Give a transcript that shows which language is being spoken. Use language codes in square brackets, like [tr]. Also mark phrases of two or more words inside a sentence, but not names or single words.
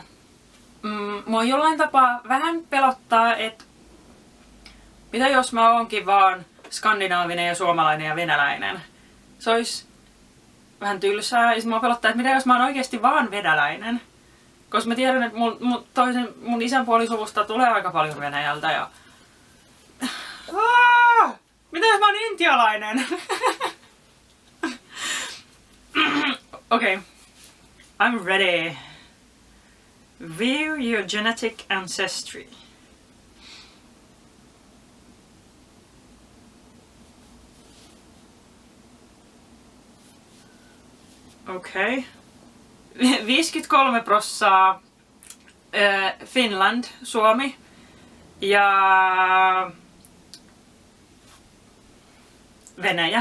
[fi] Mua jollain tapaa vähän pelottaa, että mitä jos mä oonkin vaan skandinaavinen ja suomalainen ja venäläinen. Se olisi vähän tylsää ja mua pelottaa, että mitä jos mä oon oikeesti vaan venäläinen. Koska mä tiedän, että mun isän puolisuvusta tulee aika paljon Venäjältä ja... Mitä jos mä oon intialainen? [en] Okay. I'm ready. View your genetic ancestry. Okay. [fi] 53% Finland, Suomi ja Venäjä.